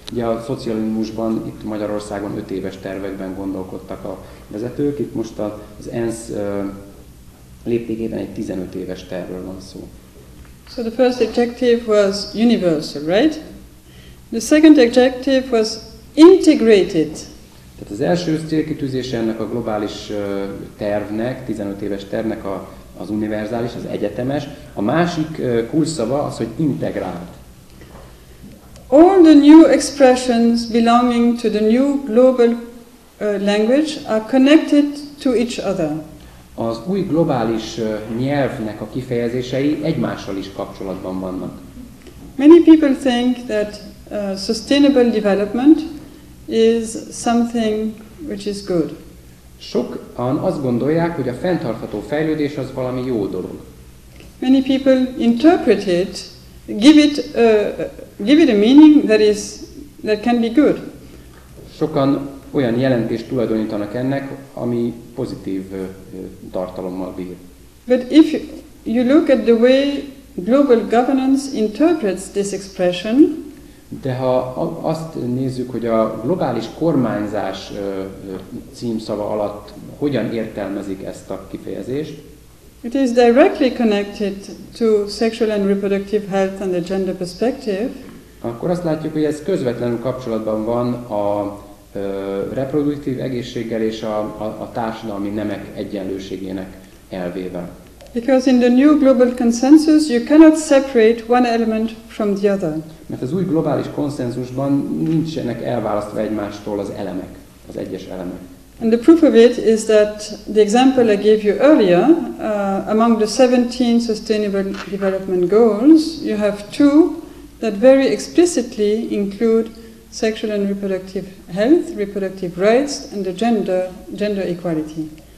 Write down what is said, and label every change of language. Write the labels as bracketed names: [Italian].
[Hungarian] Ugye a szocializmusban itt Magyarországon 5 éves tervekben gondolkodtak a vezetők, itt most az ENSZ léptékében egy 15 éves tervről van szó. [English] So the first adjective was universal, right? The second adjective was integrated. [Hungarian] Tehát az első célkitűzése ennek a globális tervnek, 15 éves tervnek az univerzális, az egyetemes. A másik kulcsszava az, hogy integrált. [English] All the new expressions belonging to the new global language are connected to each other. [Hungarian] Az új globális nyelvnek a kifejezései egymással is kapcsolatban vannak. [English] Many people think that sustainable development is something which is good. [Hungarian] Sokan azt gondolják, hogy a fenntartható fejlődés az valami jó dolog. [English] Many people interpret it, give it a meaning that can be good. [Hungarian] Sokan olyan jelentést tulajdonítanak ennek, ami pozitív tartalommal bír. [English] But if you look at the way global governance interprets this expression, [Hungarian] de ha azt nézzük, hogy a globális kormányzás címszava alatt hogyan értelmezik ezt a kifejezést, [English] it is directly connected to sexual and reproductive health and the gender perspective. [Hungarian] Akkor azt látjuk, hogy ez közvetlenül kapcsolatban van a reproduktív egészséggel és a társadalmi nemek egyenlőségének elvével. [English] Because in the new global consensus you cannot separate one element from the other. [Hungarian] Mert az új globális konszenzusban nincsenek elválasztva egymástól az elemek, az egyes elemek. [English] And the proof of it is that the example I gave you earlier, among the 17 Sustainable Development Goals, you have 2 that very explicitly include sexual and reproductive health, reproductive rights, and the gender equality.